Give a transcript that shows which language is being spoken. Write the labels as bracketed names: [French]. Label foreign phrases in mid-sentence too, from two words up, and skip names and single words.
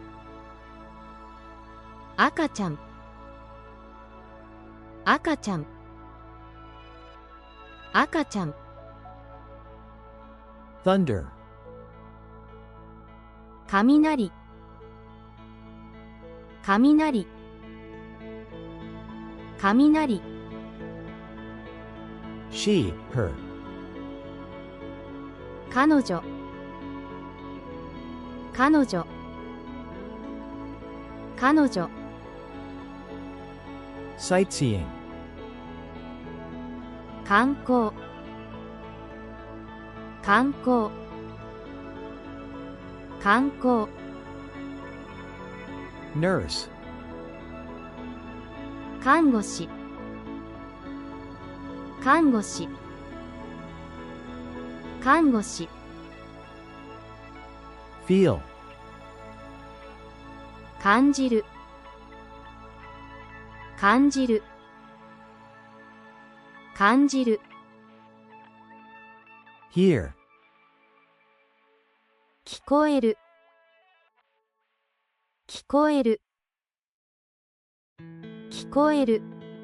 [Japanese] 赤ちゃん、赤ちゃん、赤ちゃん、 [English] thunder, [Japanese] 雷、雷、雷、 [English] she, her, [Japanese] 彼女、彼女、彼女、 [English] sightseeing, [Japanese] 観光、観光、観光、 [English] nurse, [Japanese] 看護師、看護師、看護師、 [English] feel, [Japanese] 感じる、感じる、感じる、 [English] hear, [Japanese] 聞こえる、聞こえる、聞こえる、